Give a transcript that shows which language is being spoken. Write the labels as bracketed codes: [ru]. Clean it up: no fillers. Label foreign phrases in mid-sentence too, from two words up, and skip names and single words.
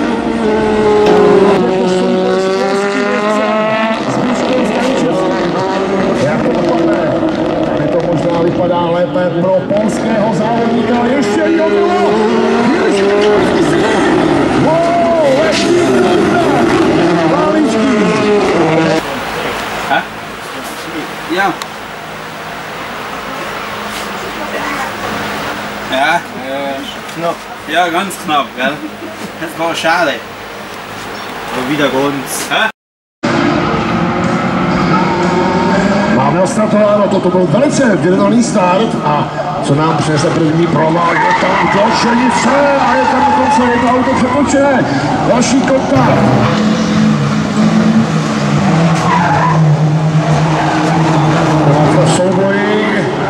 [cs] Jak to dopadne? Tady to možná vypadá lépe pro polského závodníka. Ještě jedno! Wow, letí Váličky! [de] Ja. Ja, knapp. Ja, ganz knapp, gell? Das war schade. Aber wieder ganz. [cs] Máme ostartováno, toto byl velice vyrovnaný start a co nám přinese první provál, je tam do Šenice a je tam dokonce jedno auto přepočené. Další kontakt. Souboji.